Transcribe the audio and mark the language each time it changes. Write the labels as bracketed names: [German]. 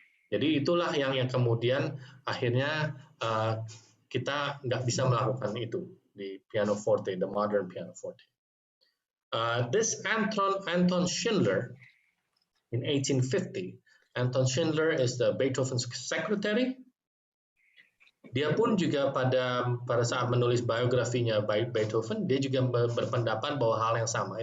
[Indonesian] Jadi itulah yang kemudian akhirnya kita nggak bisa melakukan itu di piano forte, the modern piano forte. [English] This Anton Schindler in 1850, Anton Schindler is the Beethoven's secretary. [Indonesian] Dia pun juga pada saat menulis biografinya Beethoven, dia juga berpendapat bahwa hal yang sama.